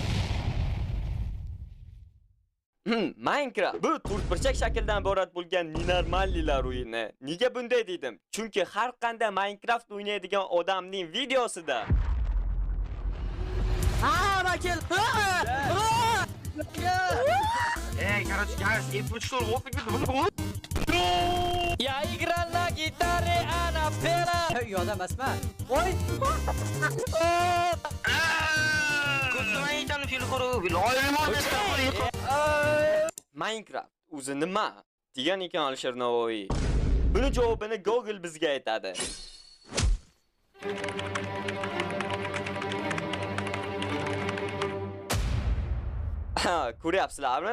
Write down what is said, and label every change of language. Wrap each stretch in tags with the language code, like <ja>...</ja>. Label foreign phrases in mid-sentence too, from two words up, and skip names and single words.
<uz>Minecraft bu to'rtburchak shakldan iborat bo'lgan nenormallilar o'yini. Nega bunday dedim? Chunki har qanday Minecraft o'ynaydigan odamning videosida Michael!</uz> <ru>Эй, короче, guys, это что, вот Я играл на гитаре, она пела.</ru> <uz>Yodam emasman. Voy! Minecraft o'zi nima degan ekan Alisher Navoiy. Buni javobini Google bizga aytadi. Ko'ryapsizlarmi?</uz>